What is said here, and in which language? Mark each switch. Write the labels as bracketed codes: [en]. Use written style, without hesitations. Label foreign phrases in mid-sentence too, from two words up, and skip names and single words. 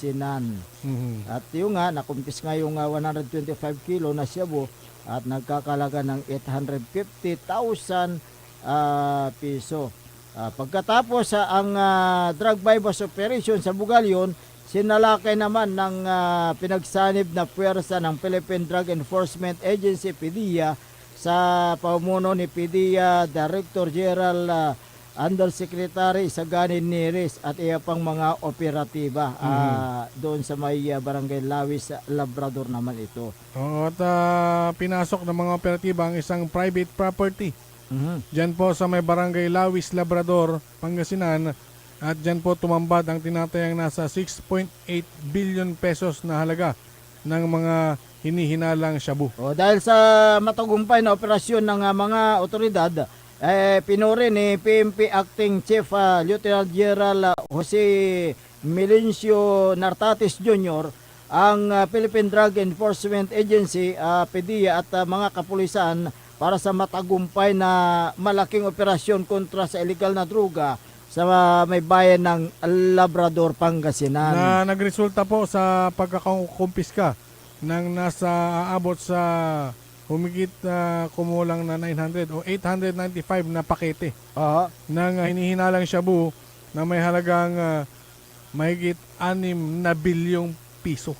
[tl] At yung nakumpis nga yung 125 kilo na shabu at nagkakalaga ng 850,000 piso. Pagkatapos ang [en] drug bypass operation [tl] sa Bugalyon, sinalakay naman ng pinagsanib na puwersa ng Philippine Drug Enforcement Agency PDEA sa pamuno ni PDEA Director General Undersecretary Saganin Neres at iya pang mga operatiba doon sa may Barangay Lawis, Labrador naman ito. Oo, at pinasok ng mga operatiba ang isang private property. Diyan po sa may Barangay Lawis, Labrador, Pangasinan, at diyan po tumambad ang tinatayang nasa 6.8 billion pesos na halaga ng mga hinihinalang shabu. Dahil sa matagumpay na operasyon ng mga otoridad, pinuri ni PNP Acting Chief Lieutenant General Jose Melencio Nartatis Jr. ang Philippine Drug Enforcement Agency, PDEA at mga kapulisan para sa matagumpay na malaking operasyon kontra sa illegal na droga sa may bayan ng Labrador, Pangasinan. Na nagresulta po sa pagkakumpiska ng nasa aabot sa humigit kumulang na 900 o 895 na pakete ng hinihinalang shabu na may halagang mahigit 6 na bilyong piso.